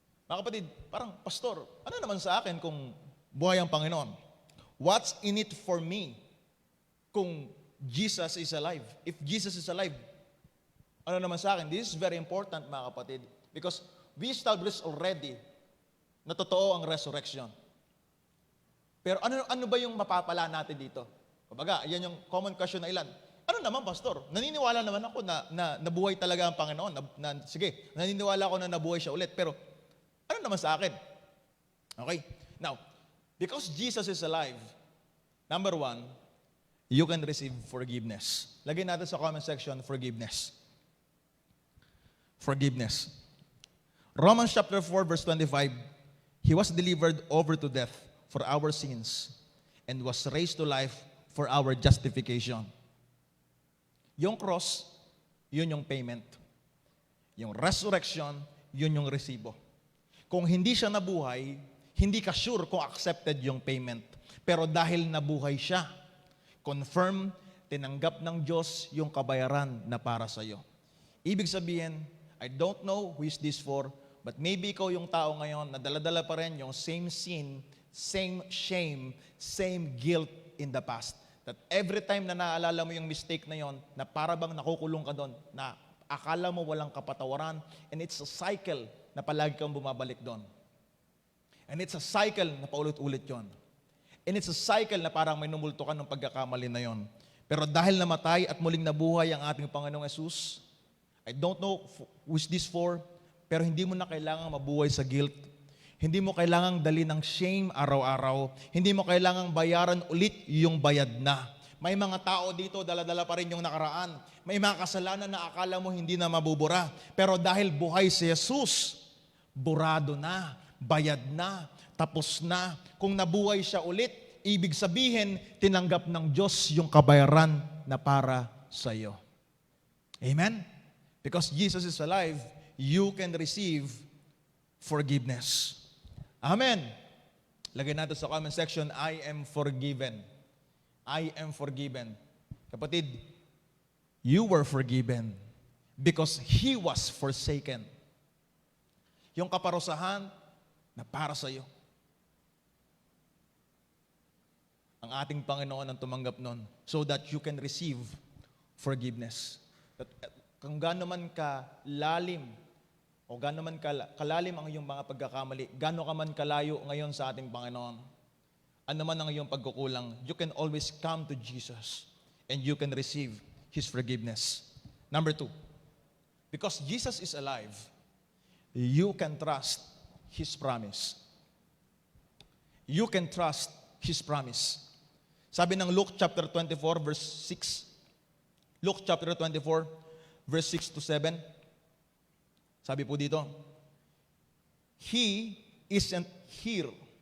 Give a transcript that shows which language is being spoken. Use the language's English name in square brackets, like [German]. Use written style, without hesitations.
[Filipino] Mga kapatid, parang, pastor, ano naman sa akin kung buhay ang Panginoon? [English] What's in it for me kung Jesus is alive? If Jesus is alive, [Filipino] Ano naman sa akin? [English] This is very important, mga kapatid, because we established already na totoo ang resurrection. [Filipino] Pero ano ba yung mapapala natin dito? Kumbaga, yan yung common question na ilan. Ano naman, Pastor? Naniniwala naman ako na nabuhay talaga ang Panginoon. Sige, naniniwala ako na nabuhay siya ulit. Pero ano naman sa akin? Okay? [English] Now, because Jesus is alive, number one, you can receive forgiveness. [Filipino] Lagay natin sa comment section, forgiveness. Forgiveness. [English] Romans chapter 4, verse 25, He was delivered over to death for our sins and was raised to life for our justification. [Filipino] Yung cross, yun yung payment. Yung resurrection, yun yung resibo. Kung hindi siya nabuhay, hindi ka sure kung accepted yung payment. Pero dahil nabuhay siya, confirm, tinanggap ng Diyos yung kabayaran na para sa iyo. Ibig sabihin, [English] I don't know who is this for, [Filipino] but maybe ikaw yung tao ngayon na dala-dala pa rin yung same sin, same shame, same guilt in the past. That every time na naalala mo yung mistake na yon, na para bang nakukulong ka doon, na akala mo walang kapatawaran, [English] and it's a cycle [Filipino] na palagi kang bumabalik doon. [English] And it's a cycle [Filipino] na paulit-ulit yon. And it's a cycle na parang may numulto ka ng pagkakamali na yon. Pero dahil namatay at muling nabuhay ang ating Panginoong Yesus, [English] I don't know who is this for, [Filipino] pero hindi mo na kailangang mabuhay sa guilt. Hindi mo kailangang dali ng shame araw-araw. Hindi mo kailangang bayaran ulit yung bayad na. May mga tao dito, dala-dala pa rin yung nakaraan. May mga kasalanan na akala mo hindi na mabubura. Pero dahil buhay si Jesus, burado na, bayad na, tapos na. Kung nabuhay siya ulit, ibig sabihin, tinanggap ng Diyos yung kabayaran na para sa iyo. Amen? [English] Because Jesus is alive, you can receive forgiveness. Amen. [Filipino] Lagay natin sa [English] comment section, I am forgiven. I am forgiven. Kapatid, you were forgiven because He was forsaken. [Filipino] Yung kaparusahan na para sa iyo. Ang ating Panginoon ang tumanggap nun so that you can receive forgiveness. Kung gaano man kalalim o gaano man kalalim ang iyong mga pagkakamali, gaano ka man kalayo ngayon sa ating Panginoon, ano man ang iyong pagkukulang, [English] you can always come to Jesus and you can receive His forgiveness. Number 2, because Jesus is alive, you can trust His promise. You can trust His promise. [Filipino] Sabi ng [English] Luke chapter 24, verse 6, Luke chapter 24, verse 6 to 7, [Filipino] sabi po dito, [English] He isn't here.